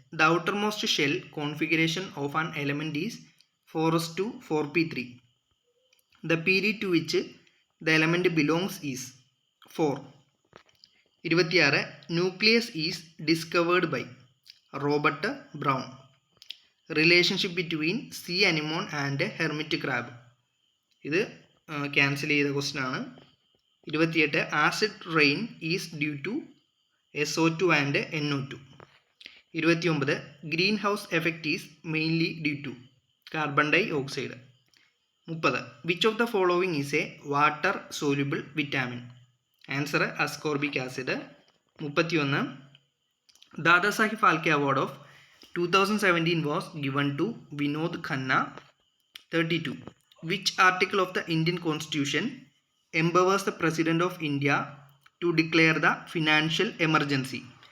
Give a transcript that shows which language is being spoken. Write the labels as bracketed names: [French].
[English] The outermost shell configuration of an element is 4:4p3. The period to which the element belongs is 4. 26. Nucleus is discovered by. Robert Brown. Relationship between sea anemone and hermit crab. [Malayalam] ഇത് cancel ചെയ്ത question ആണ്. [English] 28 acid rain is due to SO2 and NO2. 29 green house effect is mainly due to carbon dioxide. 30 which of the following is a water soluble vitamin? Answer ascorbic acid. 31 Dadasaheb Phalke award of 2017 was given to Vinod Khanna. 32 which article of the Indian Constitution empowers the President of India to declare the financial emergency?